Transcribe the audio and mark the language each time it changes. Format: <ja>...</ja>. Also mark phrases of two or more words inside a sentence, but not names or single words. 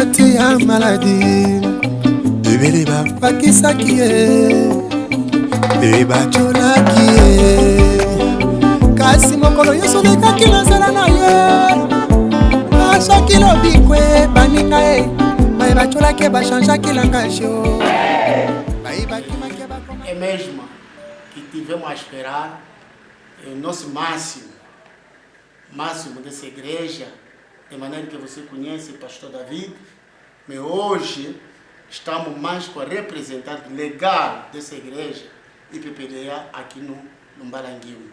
<ln>te ya maladie ebele bapakisaki ye mpe bacholaki ye kasi mokolo nyonso lekaki na nzela na ye bachaki lobikwe baninga ye baye bacholaki ye bachangeaki langage o bayebakimaki bakoma.</ln> <pt>É mesmo que tivemos a esperar o nosso máximo dessa igreja, de maneira que você conhece o pastor David, mas hoje estamos mais com a representante legal dessa igreja, IPPDA, aqui no Mbalanguinho.</pt>